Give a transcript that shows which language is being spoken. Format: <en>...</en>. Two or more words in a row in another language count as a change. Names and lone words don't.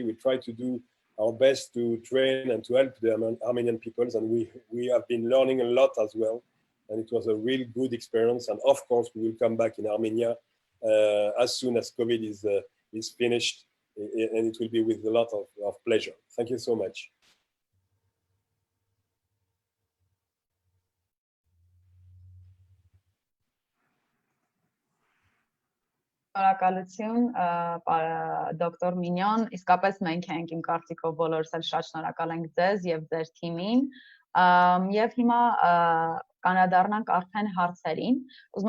<en>We try to do our best to train and to help the Armenian peoples, and we have been learning a lot as well. And it was a really good experience. And of course, we will come back in Armenia as soon as COVID is finished, and it will be with a lot of pleasure. Thank you so much.</en> <hy>Շնորհակալություն դոկտոր Մինյոն, իսկապես մենք ենք իմ կարծիքով բոլորս էլ շատ շնորհակալ ենք ձեզ եւ ձեր թիմին, եւ հիմա կանադառնանք արդեն հարցերին։ Ուզում</hy>